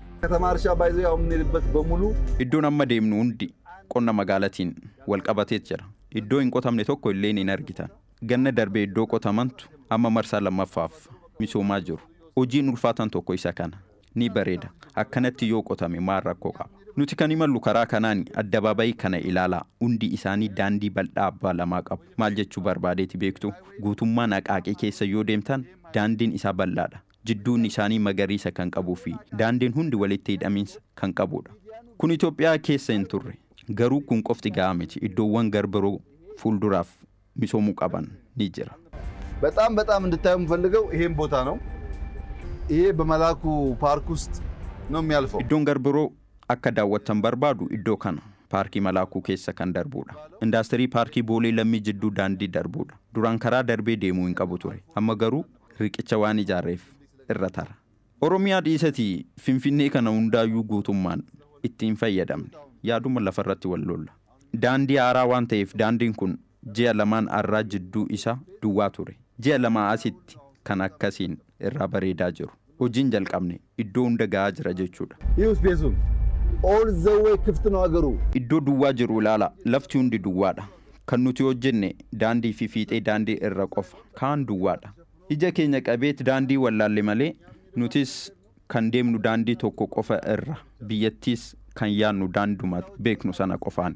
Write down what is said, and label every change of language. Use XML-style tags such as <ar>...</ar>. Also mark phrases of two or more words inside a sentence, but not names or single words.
<am>የከተማ እርሻ ባይዘው ያው የምንሄድበት በሙሉ</am> <om>iddoon amma deemnu hundi qonna magaalatiin wal qabatee jira. Iddoo hin qotamne tokko illee hin argitan. Ganna darbee iddoo qotamantu amma marsaa lammaffaaf misoomaa jiru. Hojiin ulfaatan tokko isa kana ni bareeda. Akkanatti yoo qotame maal rakkoo qaba. Nuti kan imallu karaa kanaan addabaabayii kana ilaalaa hundi isaanii daandii bal'aa abbaa lamaa qabu. Maal jechuu barbaadeeti beektu guutummaan Aqaaqii keessa yoo deemtan daandiin isaa bal'aadha. Jidduun isaanii magariisa kan qabuu fi daandiin hundi walitti hidhamiinsa kan qabudha. Kun Itoophiyaa keessa hin turre. Garuu kun qofti gahaa miti. Iddoowwan garbiroo fuulduraaf misoomuu qaban ni jira.</om> <am>በጣም እንድታዩ የምፈልገው ይሄን ቦታ ነው። ይሄ በመላኩ ፓርክ ውስጥ ነው የሚያልፈው።</am> <om>Iddoon garbiroo akka daawwattan barbaadu iddoo kana paarkii malaakuu keessa kan darbuudha. Indaastirii paarkii Boolee Lammii jidduu daandii darbuudha. Duraan karaa darbee deemuu hin qabu ture. Amma garuu riqicha waan ijaarreef irra tara. Oromiyaa dhiisatii Finfinnee kana hundaayyuu guutummaan ittiin fayyadamne. Yaaduma lafarratti wal lolla. Daandii haaraa waan ta'eef daandiin kun ji'a lamaan arraa jidduu isa duwwaa ture. Ji'a lama asitti kan akkasiin irraa bareedaa jiru. Hojiin jalqabne iddoo hunda gahaa jira jechuudha.</om> <am>ይህ ስፔሱን</am> <en>all the way</en> <am>ክፍት ነው አገሩ።</am> <om>Iddoo duwwaa jiru ilaala. Lafti hundi duwwaadha. Kan nuti hojjenne daandii fi fiixee daandii irra qofa kaan duwwaadha. Ija keenya qabeet daandii wallaalle malee nutis kan deemnu daandii tokko qofa irra biyyattiis kan yaannu daanduma beeknu sana qofaani.</om>